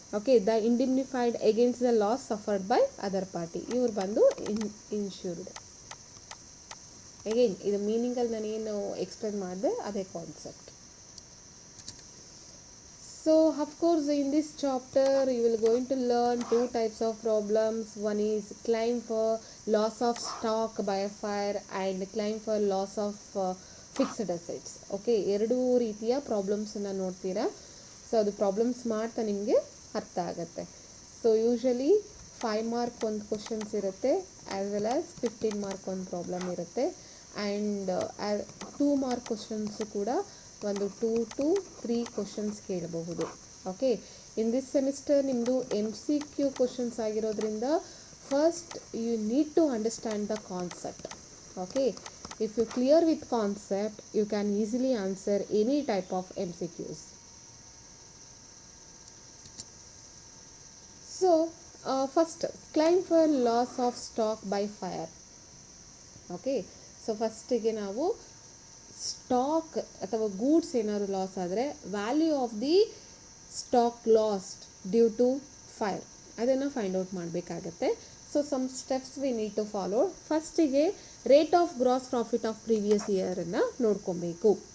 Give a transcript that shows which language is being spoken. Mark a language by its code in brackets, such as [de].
[en] Okay, the indemnified against the loss suffered by other party. [kn] ಇವ್ರು ಬಂದು insured. Again ಇದು ಮೀನಿಂಗಲ್ಲಿ ನಾನೇನು ಎಕ್ಸ್ಪ್ಲೇನ್ ಮಾಡಿದೆ ಅದೇ concept. [en] So of course in this chapter you will going to learn 2 types of problems. One is claim for loss of stock by a fire and claim for loss of fixed assets. [kn] Okay, 2 ರೀತಿಯ ಪ್ರಾಬ್ಲಮ್ಸನ್ನು ನೋಡ್ತೀರಾ. So ಅದು problems ಮಾಡ್ತಾ ನಿಮಗೆ ಅರ್ಥ ಆಗುತ್ತೆ. So usually 5 mark ಒಂದು questions ಇರುತ್ತೆ, [en] as well as [kn] 15 mark ಒಂದು ಪ್ರಾಬ್ಲಮ್ ಇರುತ್ತೆ. ಆ್ಯಂಡ್ 2 ಮಾರ್ಕ್ ಕ್ವಶನ್ಸು ಕೂಡ ಒಂದು 2 to 3 ಕ್ವಶನ್ಸ್ ಕೇಳಬಹುದು. ಓಕೆ, [en] in this semester [kn] ನಿಮ್ಮದು MCQ ಕ್ವಶನ್ಸ್ ಆಗಿರೋದ್ರಿಂದ [en] First you need to understand the concept. Okay, if you clear with concept you can easily answer any type of MCQs. So first, claim for loss of stock by fire. [kn] Okay, so first ಗೆ ನಾವು stock ಅಥವಾ goods ಏನಾದ್ರು loss ಆದರೆ [en] value of the stock lost due to fire [kn] ಅದನ್ನು find out ಮಾಡಬೇಕಾಗತ್ತೆ. [en] So some steps we need to follow. [kn] ಫಸ್ಟಿಗೆ rate of gross profit of previous ಇಯರನ್ನು ನೋಡ್ಕೊಬೇಕು.